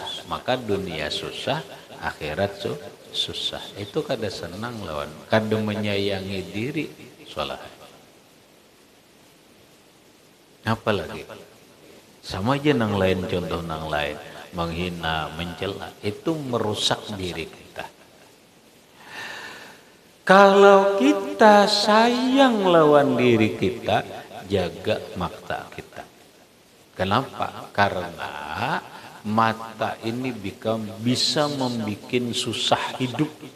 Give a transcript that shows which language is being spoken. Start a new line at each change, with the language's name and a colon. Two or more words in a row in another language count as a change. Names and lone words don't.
Indonesian: Maka dunia susah, akhirat susah. Itu kada senang lawan, kada menyayangi diri salah. Apalagi sama aja nang lain, contoh nang lain, menghina, mencela, itu merusak diri kita. Kalau kita sayang lawan diri kita, jaga mata kita. Kenapa? Karena mata ini bisa membuat susah hidup.